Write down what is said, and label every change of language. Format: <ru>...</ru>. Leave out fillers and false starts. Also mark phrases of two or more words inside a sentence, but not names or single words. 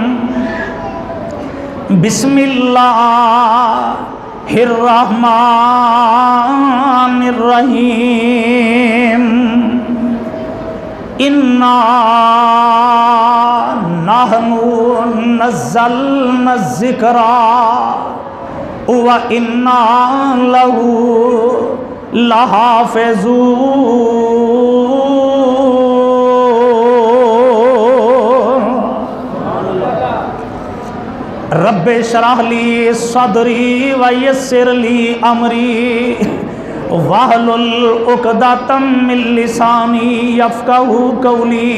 <ar>بسم الله الرحمن الرحيم. إنا نحن نزلنا ذكرا وإنا له لحافظون. رب اشرح لي صدري ويسر لي أمري واحلل عقدة من لساني يفقهوا قولي.</ar>